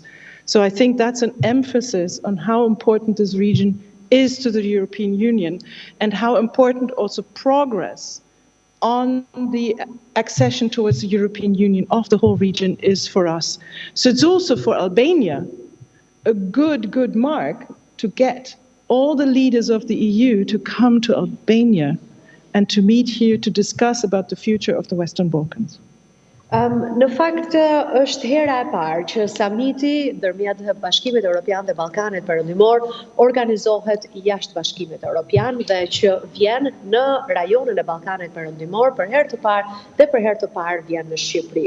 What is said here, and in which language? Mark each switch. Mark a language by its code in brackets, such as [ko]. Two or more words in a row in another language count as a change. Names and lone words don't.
[en] So I think that's an emphasis on how important this region is to the European Union and how important also progress on the accession towards the European Union of the whole region is for us. So it's also for Albania a good mark to get all the leaders of the EU to come to Albania and to meet here to discuss about the future of the Western Balkans. [sq] Në fakt është hera e parë që Samiti ndërmjet Bashkimit Europian dhe Ballkanit Perëndimor organizohet jashtë Bashkimit Europian dhe që vjen në rajonin e Ballkanit Perëndimor për herë të parë dhe për herë të parë vjen në Shqipëri.